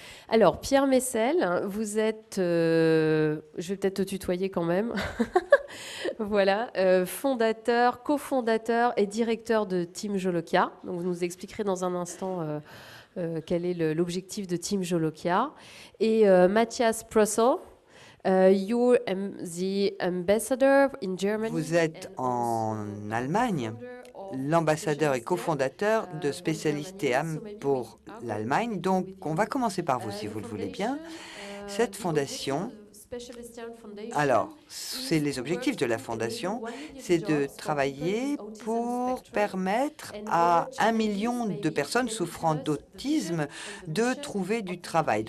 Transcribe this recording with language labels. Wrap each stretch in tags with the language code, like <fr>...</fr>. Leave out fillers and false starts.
<fr>Alors, Pierre Messel, vous êtes, je vais peut-être te tutoyer quand même, voilà, cofondateur et directeur de Team Jolokia. Donc, vous nous expliquerez dans un instant quel est l'objectif de Team Jolokia. Et</fr> <en>Matthias Prossel, you're the ambassador in Germany.</en> <fr>Vous êtes en Allemagne, l'ambassadeur et cofondateur de Spécialiste TEAM pour l'Allemagne. Donc, on va commencer par vous, si vous le voulez bien. Cette fondation, alors, c'est les objectifs de la fondation, c'est de travailler pour permettre à 1 million de personnes souffrant d'autisme de trouver du travail.</fr>